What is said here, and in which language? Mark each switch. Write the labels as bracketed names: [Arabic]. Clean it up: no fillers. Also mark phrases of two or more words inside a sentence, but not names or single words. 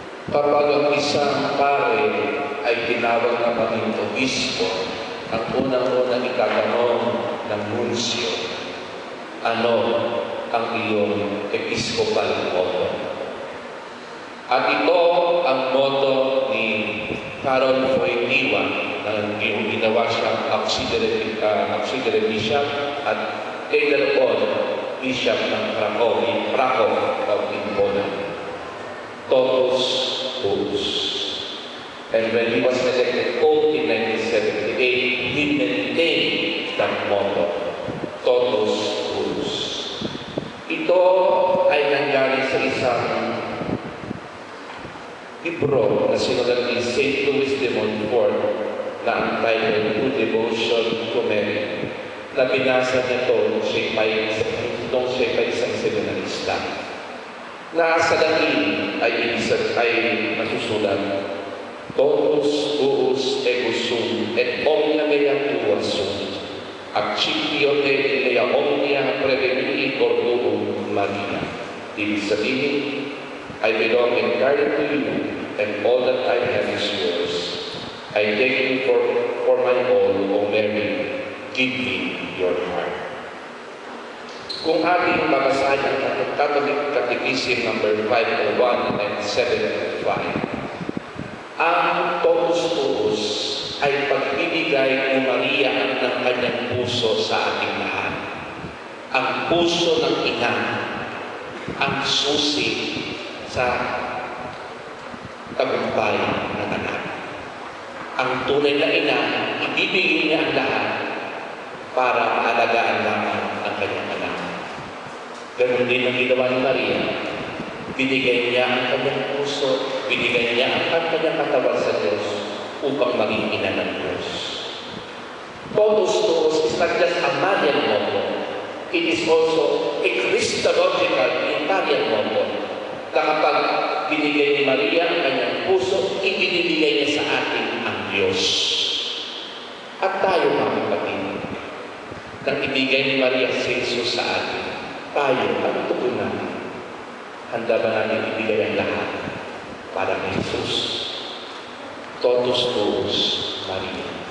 [Filipino] Kapag ang isang pare ay tinawag na maging obispo, ang unang-unang itatanong ng nunsyo, ano ang iyong [English] episcopal motto? [Filipino] At ito ang motto ni Carol Wojtyła na ginawa siyang [English] auxiliary bishop [Filipino] at [English] later on bishop [Filipino] ng [English] Krakow in Poland. [Latin] Totus tuus. [English] And when he was elected Pope in 1978, he maintained that motto, [Latin] Totus tuus. [Filipino] Ito ay nangyari sa isang libro na sinulat ni St. Louis de Montfort na ang title To Devotion to Mary, na binasa niya ito nung siya pa isang seminarista. Na sa Latin ay masusulat, [Latin] Totus tuus ego sum et omnia mea tua sum, accipio te mea omnia prevenii cordorum Maria. [Filipino] Ibig sabihin, [English] I belong entirely to you, and all that I have is yours. I take you for my own, O Mary. Give me your heart. [Filipino] Kung ating babasahin ang [English] Catholic Catechism [Filipino] number 501, 1975, ang [Latin] totus tuus [Filipino] ay pagbibigay ni Maria ng kanyang puso sa ating lahat. Ang puso ng ina, ang susi sa tagumpay ng anak. Ang tunay na ina, ibibigay niya ang lahat para maalagaan lamang ang kanyang anak. Ganun din ang ginawa ni Maria. Binigay niya ang kanyang puso, binigay niya ang kanyang katawan sa Diyos upang maging ina ng Diyos. [Latin] Totus tuus [English] is not just a Marian motto. It is also a Christological Italian motto. [Filipino] Na kapag binigay ni Maria ang kanyang puso, ibinibigay niya sa atin ang Diyos. At tayo, mga kapatid, nang ibigay ni Maria si Jesus sa atin, tayo, ano tugunan? Handa ba namin ibigay ang lahat para kay Jesus? [Latin] Totus tuus, Maria.